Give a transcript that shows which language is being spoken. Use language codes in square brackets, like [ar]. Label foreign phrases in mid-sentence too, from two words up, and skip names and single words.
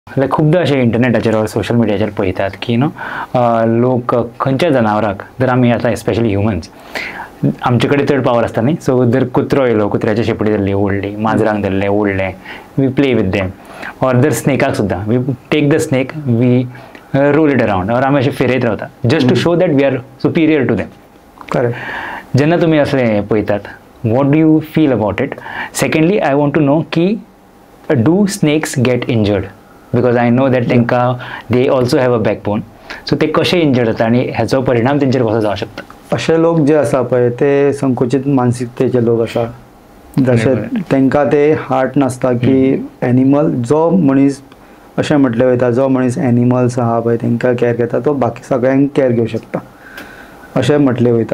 [kok] लायक खूपदा अशें इंटरनेटाचेर ऑर [en] social media [kok] पळयतात की लोक खंयच्याय जनावरांक जर आमी आतां [en] specially humans [kok] आमचे कडेन चड पावर आसता न्ही. सो जर कुत्रो येयलो, कुत्र्याची शेपडी धरली ओडली, माजरांक धरलें ओडलें, [en] we play with them. or [kok] जर स्नेकाक सुद्दां [en] we take the snake, we roll it around, or [kok] आमी अशें फिरयत रावता [en] just to show that we are superior to them. Correct. [kok] जेन्ना तुमी असलें पळयतात, [en] What do you feel about it? Secondly I want to know की do snakes get injured? Because I know that तांकां they also have a backbone. [kok] सो ते कशे इंजर्ड जाता आनी हेचो परिणाम तेंचेर कसो जावं शकता? असे लोक जे आसा पळय ते संकुचित मानसिकतेचे लोक आसा. जशे तांकां ते हार्ट नासता की एनिमल जो मनीस अशें म्हटलें वयता जो मनीस एनिमल्स आहा पळय तांकां कॅर घेता तो बाकी सगळ्यांक कॅर घेवं शकता अशें म्हटलें वयता.